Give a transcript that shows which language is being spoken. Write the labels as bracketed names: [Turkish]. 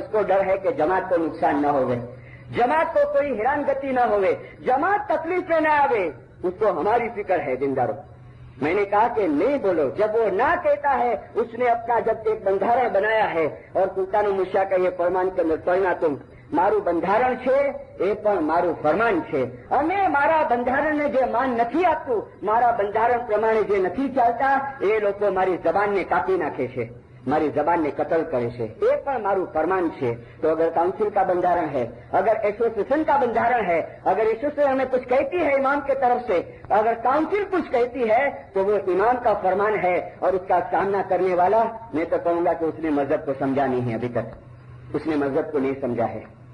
[Hindi] इसको डर है कि जमात को नुकसान न होवे, जमात को कोई हैरानगति न होवे, जमात तकलीफ में न आवे, उसको हमारी फिक्र है दीनदारों. मैंने कहा कि नहीं बोलो. जब वो ना कहता है, उसने अपना जब एक बंधारा बनाया है और सुल्तान मुर्शिद का ये फरमान के अंदर पढ़ना तुम [Gujarati] મારું બંધારણ છે એ પણ મારું ફરમાન છે, અને મારા બંધારણને જે માન નથી આપતું, મારા બંધારણ પ્રમાણે જે નથી ચાલતા, એ લોકો મારી જબાનને કાપી નાખે છે, મારી जबान ने कत्ल करे છે, ये પણ મારું फरमान છે। [Hindi] तो अगर काउंसिल का बंधारण है, अगर एसोसिएशन का बंधारण है, अगर एसोसिएशन हमें कुछ कहती है इमाम के तरफ से, अगर काउंसिल कुछ कहती है तो वो इमाम का फरमान है, और उसका सामना करने वाला, मैं तो कहूंगा कि उसने मजहब को समझा नहीं है, अभी तक उसने मजहब को नहीं समझा है।